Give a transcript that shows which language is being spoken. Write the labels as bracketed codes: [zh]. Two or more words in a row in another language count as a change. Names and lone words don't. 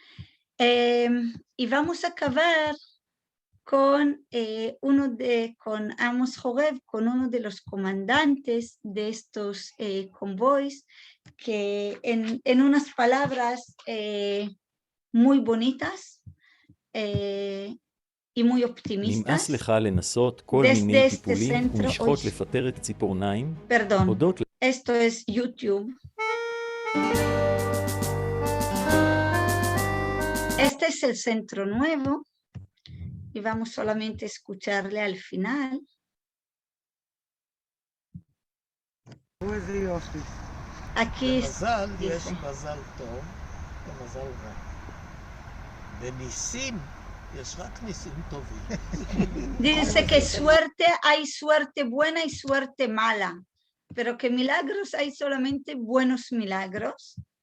[es] Y vamos a acabar con con Amos Joreb, con uno de los comandantes de estos convoys, que en unas palabras muy bonitas y muy optimistas. [he] נמאס לך לנסות כל מיני טיפולים ומשחות לפטר את ציפורניים. [es] Perdón, esto es YouTube. Este es el centro nuevo. Y vamos solamente a escucharle al final. Aquí dice, dice que suerte, hay suerte buena y suerte mala, pero que milagros hay solamente buenos milagros.